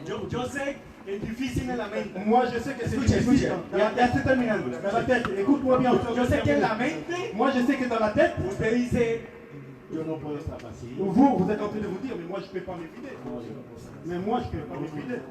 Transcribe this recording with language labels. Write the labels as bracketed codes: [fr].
[es] Yo sé que es difícil en la mente. [fr] Moi, je sais que c'est [es] Escucha, [fr] difficile. [es] escucha. Ya estoy terminando. [fr] Dans la tête, écoute-moi bien. [es] Yo sé que en la mente [fr] Moi, je sais que dans la tête, [es] usted dice, yo no puedo estar vacío. [fr] vous êtes en train de vous dire, mais moi, je ne peux pas me vider. Mais moi, je ne peux pas me vider.